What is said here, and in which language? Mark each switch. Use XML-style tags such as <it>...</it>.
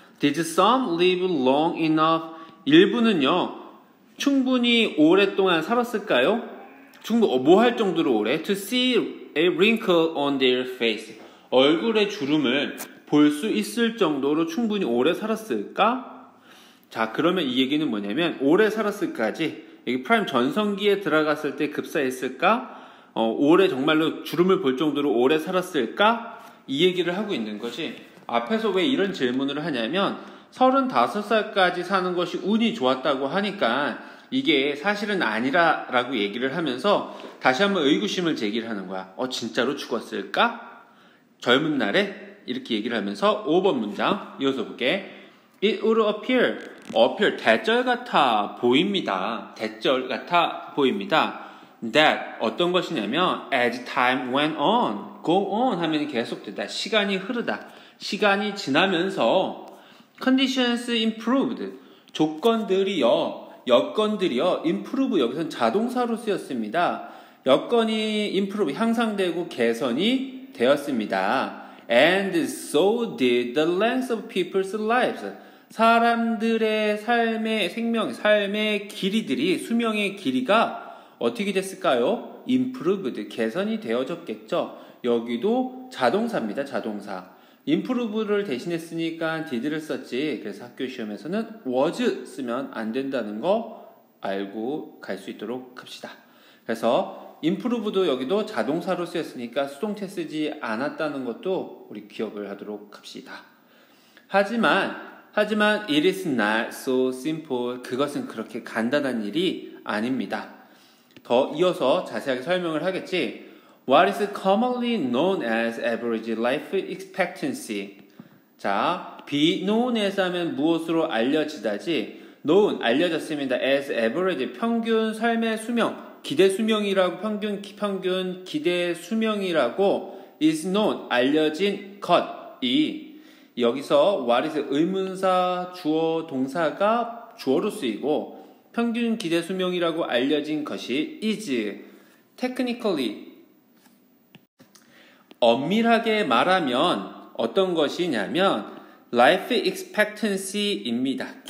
<en>Did some live long enough?</en> <ko>일부는요, 충분히 오랫동안 살았을까요? 뭐 할 정도로 오래?</ko> <en>To see a wrinkle on their face.</en> <ko>얼굴의 주름을 볼 수 있을 정도로 충분히 오래 살았을까? 자, 그러면 이 얘기는 뭐냐면, 오래 살았을까지, 여기 프라임 전성기에 들어갔을 때 급사했을까? 오래 정말로 주름을 볼 정도로 오래 살았을까? 이 얘기를 하고 있는 것이, 앞에서 왜 이런 질문을 하냐면, 35살까지 사는 것이 운이 좋았다고 하니까, 이게 사실은 아니라라고 얘기를 하면서 다시 한번 의구심을 제기를 하는 거야. 진짜로 죽었을까? 젊은 날에? 이렇게 얘기를 하면서 5번 문장 이어서 볼게.</ko> <en>It would appear,</en> <ko>대절 같아 보입니다. 대절 같아 보입니다.</ko> <en>That,</en> <ko>어떤 것이냐면</ko> <en>as time went on, go on</en> <ko>하면 계속되다. 시간이 흐르다. 시간이 지나면서</ko> <en>conditions improved,</en> <ko>여건들이요, improve, 여기서는 자동사로 쓰였습니다. 여건이 improve, 향상되고 개선이 되었습니다.</ko> <en>And so did the length of people's lives.</en> <ko>사람들의 삶의 길이들이, 수명의 길이가 어떻게 됐을까요? improved, 개선이 되어졌겠죠. 여기도 자동사입니다. 자동사. improve를 대신했으니까 did를 썼지. 그래서 학교 시험에서는 was 쓰면 안 된다는 거 알고 갈 수 있도록 합시다. 그래서 improve도 여기도 자동사로 쓰였으니까 수동태 쓰지 않았다는 것도 우리 기억을 하도록 합시다. 하지만</ko> <en>it is not so simple.</en> <ko>그것은 그렇게 간단한 일이 아닙니다. 더 이어서 자세하게 설명을 하겠지.</ko> <en>What is commonly known as average life expectancy?</en> <ko>자,</ko> <en>be known as</en> <ko>하면 무엇으로 알려지다지. known, 알려졌습니다.</ko> <en>as average,</en> <ko>평균 삶의 수명, 기대 수명이라고, 평균 기대 수명이라고</ko> <en>is known,</en> <ko>알려진 것이 여기서 what is 의문사 주어 동사가 주어로 쓰이고 평균 기대 수명이라고 알려진 것이</ko> <en>is technically</en> <ko>엄밀하게 말하면 어떤 것이냐면 life expectancy입니다.</ko>